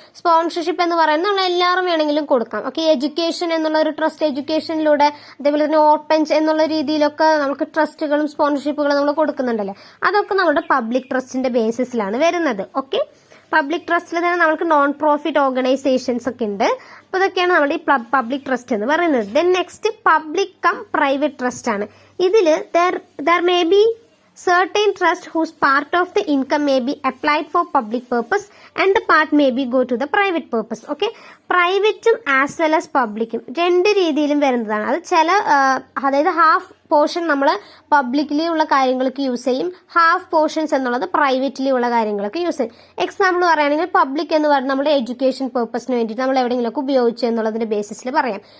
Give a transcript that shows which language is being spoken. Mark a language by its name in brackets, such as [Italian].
[Malayalam] Sponsorship എന്ന് പറയുന്നത് നമ്മൾ എല്ലാവരും വേണമെങ്കിലും കൊടുക്കാം. ഓക്കെ, എഡ്യൂക്കേഷൻ എന്നുള്ള ഒരു ട്രസ്റ്റ്, എഡ്യൂക്കേഷനിലൂടെ അതേപോലെ തന്നെ ഓപ്പൺസ് എന്നുള്ള രീതിയിലൊക്കെ നമുക്ക് ട്രസ്റ്റുകളും സ്പോൺസർഷിപ്പുകളും നമ്മൾ കൊടുക്കുന്നുണ്ടല്ലോ. അതൊക്കെ നമ്മുടെ പബ്ലിക് ട്രസ്റ്റിന്റെ ബേസിസിലാണ് വരുന്നത്. ഓക്കെ, പബ്ലിക് ട്രസ്റ്റിൽ തന്നെ നമുക്ക് നോൺ പ്രോഫിറ്റ് ഓർഗനൈസേഷൻസ് ഒക്കെ ഉണ്ട്. അപ്പൊ ഇതൊക്കെയാണ് നമ്മുടെ ഈ പബ്ലിക് ട്രസ്റ്റ് എന്ന് പറയുന്നത്. Then next public come private trust ആണ്. ഇതില് [English] there may be certain trust whose part of the income may be applied for public purpose and the part may be go to the private purpose. [Malayalam] Okay, പ്രൈവറ്റും as well as പബ്ലിക്കും രണ്ട് രീതിയിലും വരുന്നതാണ്. അത് അതായത് half portion നമ്മൾ publicly ഉള്ള കാര്യങ്ങൾക്ക് use ചെയ്യും, half portions എന്നുള്ളത് പ്രൈവറ്റ്ലി ഉള്ള കാര്യങ്ങൾക്ക് യൂസ് ചെയ്യും. എക്സാമ്പിൾ പറയുകയാണെങ്കിൽ പബ്ലിക് എന്ന് പറയുന്നത് നമ്മുടെ എഡ്യൂക്കേഷൻ പർപ്പസിന് വേണ്ടിയിട്ട് നമ്മൾ എവിടെയെങ്കിലുമൊക്കെ ഉപയോഗിച്ചു എന്നുള്ളതിന്റെ ബേസിസിൽ പറയാം.